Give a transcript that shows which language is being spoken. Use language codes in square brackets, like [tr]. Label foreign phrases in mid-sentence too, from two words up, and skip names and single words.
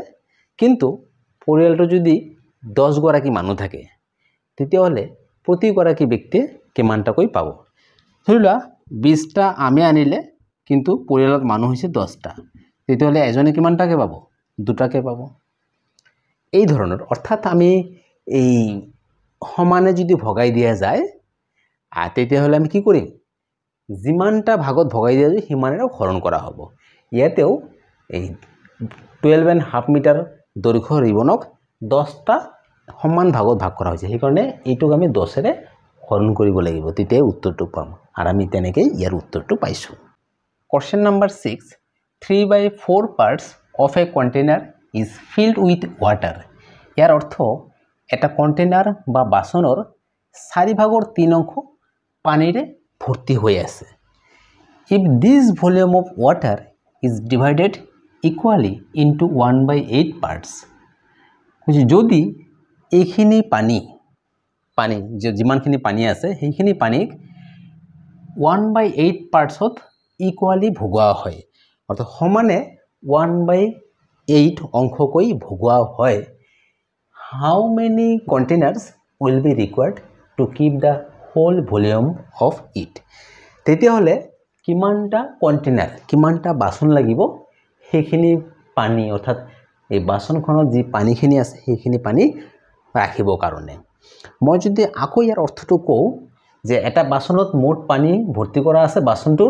[as] কিন্তু পৰিয়ালটো যদি 10 গৰাকী মানুহ থাকে তেতিয়াহলে প্ৰতি গৰাকী ব্যক্তি কিমানটাকৈ পাব ধৰি লোৱা 20টা আমে আনিলে কিন্তু পৰিয়ালত মানুহ হৈছে 10টা তেতিয়াহলে এজনে কিমানটাকে পাব দুটাকে পাব এই ধৰণৰ অৰ্থাৎ আমি এই সমানে যদি ভগাই দিয়া যায় তেতিয়াহলে আমি কি কৰিম যিমানটা ভাগত ভগাই দিয়া যায় সিমানেৰে হৰণ কৰা হ'ব ইয়াতেও এই 12.5 মিটাৰ দৈৰ্ঘ্য ৰিবনক 10টা সমান ভাগত ভাগ কৰা হৈছে সেই কাৰণে এইটোক আমি 10 এৰে হৰণ কৰিব লাগিব তেতিয়া উত্তৰটো পাম আৰু আমি তেনেকৈ ইয়াৰ উত্তৰটো পাইছো [en] question number [as] 6 [en] 3/4 parts of a container is filled with water [as] ইয়াৰ অৰ্থ এটা কন্টেইনাৰ বা বাসনৰ 4/3 অংশ পানীৰে ভৰ্তি হৈ আছে [en] if this volume of water is divided equally into 1/8 parts [as] যদি এইখিনি পানী যিমানখিনি পানী আছে সেইখিনি পানীক 1/8 [en] partsত equally [as] ভগোৱা হয় অৰ্থাৎ সমানে 1/8 অংশকৈ ভগোৱা হয় [en] how many containers will be required to keep the whole volume of it [as] তেতিয়াহলে কিমানটা কন্টেইনাৰ কিমানটা বাসন লাগিব সেইখিনি পানী অৰ্থাৎ এই বাসনখনত যি পানীখিনি আছে সেইখিনি পানী ৰাখিব কাৰণে মই যদি আকৌ ইয়াৰ অৰ্থটো কও যে এটা বাসনত মোট পানী ভৰ্তি কৰা আছে বাসনটোৰ